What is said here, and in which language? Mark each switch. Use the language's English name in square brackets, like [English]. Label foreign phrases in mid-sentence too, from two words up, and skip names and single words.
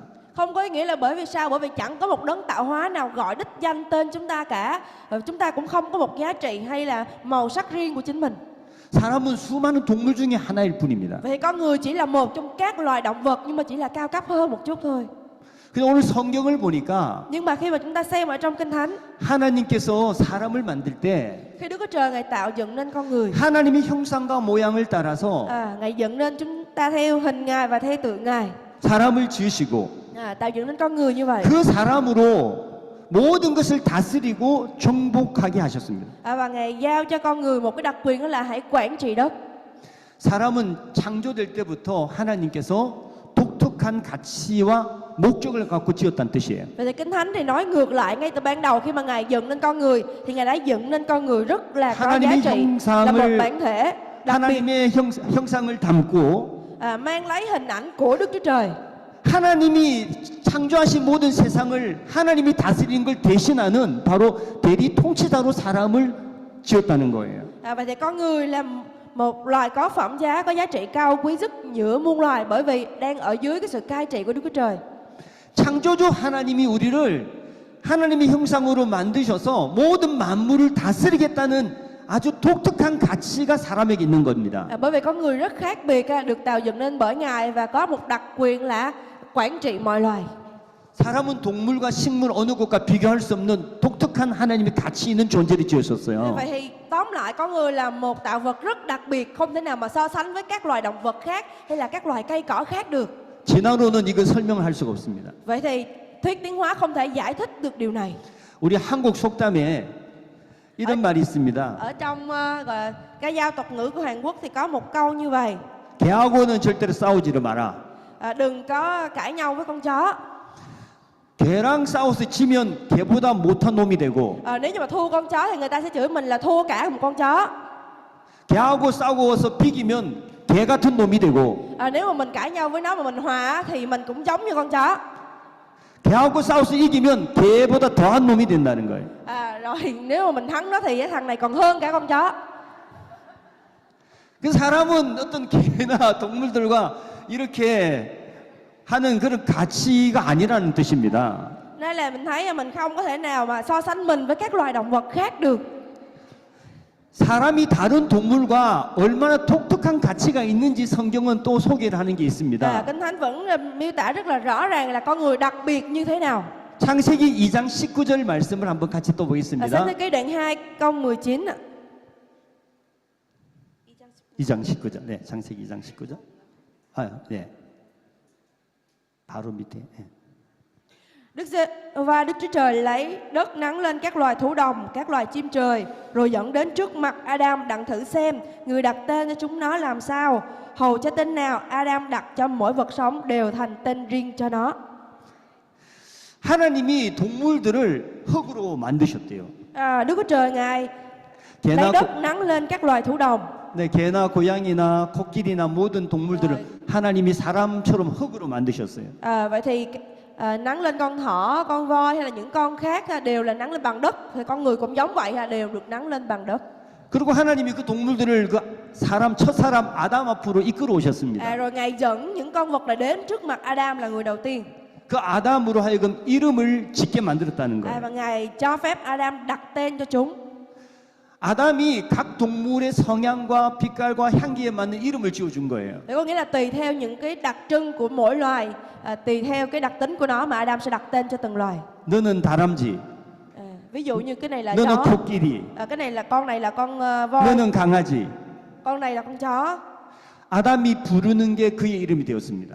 [Vietnamese] Không có ý nghĩa là bởi vì sao? Bởi vì chẳng có một đấng tạo hóa nào gọi đích danh tên chúng ta cả. Và chúng ta cũng không có một giá trị hay là màu sắc riêng của chính mình. [Korean] 사람은 수많은 동물 중에 하나일 뿐입니다. [Vietnamese] Vậy thì con người chỉ là một trong các loài động vật nhưng mà chỉ là cao cấp hơn một chút thôi. [Korean] 근데 오늘 성경을 보니까 [Vietnamese] Nhưng mà khi mà chúng ta xem ở trong Kinh Thánh, [Korean] 하나님께서 사람을 만들 때 [Vietnamese] khi Đức Chúa Trời Ngài tạo dựng nên con người, [Korean] 하나님의 형상과 모양을 따라서 [Vietnamese] Ngài dựng nên chúng ta theo hình Ngài và theo tượng Ngài. [Korean] 사람을 지으시고 [Vietnamese] Tạo dựng nên con người như vậy. [Korean] 그 사람으로 모든 것을 다스리고 정복하게 하셨습니다. [Vietnamese] Và Ngài giao cho con người một cái đặc quyền đó là hãy quản trị đất. [Korean] 사람은 창조될 때부터 하나님께서 독특한 가치와 목적을 갖고 지었다는 뜻이에요. [Vietnamese] Vậy thì Kinh Thánh thì nói ngược lại, ngay từ ban đầu khi mà Ngài dựng nên con người thì Ngài đã dựng nên con người rất là có giá [Korean] 하나님의 [Vietnamese] trị, là một [Korean] 형상을 [Vietnamese] bản thể đặc biệt, [Korean] 하나님의 형상을 담고 [Vietnamese] mang lấy hình ảnh của Đức Chúa Trời. [Korean] 하나님이 창조하신 모든 세상을 하나님이 다스리는 걸 대신하는 바로 대리 통치자로 사람을 지었다는 거예요. [Vietnamese] Vậy thì con người là một loài có phẩm giá, có giá trị cao quý nhất giữa muôn loài, bởi vì đang ở dưới cái sự cai trị của Đức Chúa Trời. [Korean] 창조주 하나님이 우리를 하나님의 형상으로 만드셔서 모든 만물을 다스리겠다는 아주 독특한 가치가 사람에게 있는 겁니다. [Vietnamese] Bởi vì con người rất khác biệt, được tạo dựng nên bởi Ngài và có một đặc quyền là quản trị mọi loài. [Korean] 사람은 동물과 식물 어느 것과 비교할 수 없는 독특한 하나님의 가치 있는 존재를 지으셨어요. [Vietnamese] Vậy thì tóm lại con người là một tạo vật rất đặc biệt, không thể nào mà so sánh với các loài động vật khác hay là các loài cây cỏ khác được. [Korean] 진화론은 이걸 설명할 수가 없습니다. [Vietnamese] Vậy thì thuyết tiến hóa không thể giải thích được điều này. [Korean] 우리 한국 속담에 이런 말이 있습니다. [Vietnamese] Ở trong gọi là cái giao tục ngữ của Hàn Quốc thì có một câu như vậy: [Korean] 개하고는 절대로 싸우지를 마라. [Vietnamese] đừng có cãi nhau với con chó. [Korean] 개랑 싸워서 지면 개보다 못한 놈이 되고 [Vietnamese] Nếu như mà thua con chó thì người ta sẽ chửi mình là thua cả một con chó. [Korean] 개하고 싸워서 비기면 개 같은 놈이 되고 [Vietnamese] Nếu mà mình cãi nhau với nó mà mình hòa thì mình cũng giống như con chó. [Korean] 개하고 싸워서 이기면 개보다 더한 놈이 된다는 거예요. [Vietnamese] Rồi nếu mà mình thắng nó thì cái thằng này còn hơn cả con chó. [Korean] 그 사람은 어떤 개나 동물들과 이렇게 하는 그런 가치가 아니라는 뜻입니다. [Vietnamese] Nên là mình thấy là mình không có thể nào mà so sánh mình với các loài động vật khác được. [Korean] 사람이 다른 동물과 얼마나 독특한 가치가 있는지 성경은 또 소개를 하는 게 있습니다. [Vietnamese] Kinh Thánh vẫn miêu tả rất là rõ ràng là con người đặc biệt như thế nào. [Korean] 창세기 2장 19절 말씀을 한번 같이 또 보겠습니다. [Vietnamese] Sáng thế ký đoạn 2 câu 19 ạ. [Korean] 2장 19절. 네, 창세기 2장 19절. 네. 바로 밑에. 예. [Vietnamese] Và Đức Chúa Trời lấy đất nắng lên các loài thú đồng, các loài chim trời, rồi dẫn đến trước mặt Adam đặng thử xem người đặt tên cho chúng nó làm sao. Hầu cho tên nào Adam đặt cho mỗi vật sống đều thành tên riêng cho nó. [Korean] 하나님이 동물들을 흙으로 만드셨대요. [Vietnamese] Đức Chúa Trời Ngài lấy [Korean] 개나, [Vietnamese] đất nắng lên các loài thú đồng. [Korean] 네, 개나 고양이나 코끼리나 모든 동물들을 하나님이 사람처럼 흙으로 만드셨어요. [Vietnamese] Vậy thì nắng lên con thỏ, con voi hay là những con khác đều là nắng lên bằng đất. Thì con người cũng giống vậy, đều được nắng lên bằng đất. [Korean] 그리고 하나님이 그 동물들을 그 사람 첫 사람 아담 앞으로 이끌어 오셨습니다. [Vietnamese] Rồi Ngài dẫn những con vật này đến trước mặt Adam là người đầu tiên. [Korean] 그 아담으로 하여금 이름을 짓게 만들었다는 거예요. [Vietnamese] Và Ngài cho phép Adam đặt tên cho chúng. [Korean] 아담이 각 동물의 성향과 빛깔과 향기에 맞는 이름을 지어준 거예요. [Vietnamese] Để có nghĩa là tùy theo những cái đặc trưng của mỗi loài, tùy theo cái đặc tính của nó mà Adam sẽ đặt tên cho từng loài. [Korean] 너는 다람쥐, [Vietnamese] Ví dụ như cái này là [Korean] 너는 [Vietnamese] chó, [Korean] 코끼리, [Vietnamese] cái này là con voi, [Korean] 너는 강아지. [Vietnamese] con này là con chó. [Korean] 아담이 부르는 게 그의 이름이 되었습니다.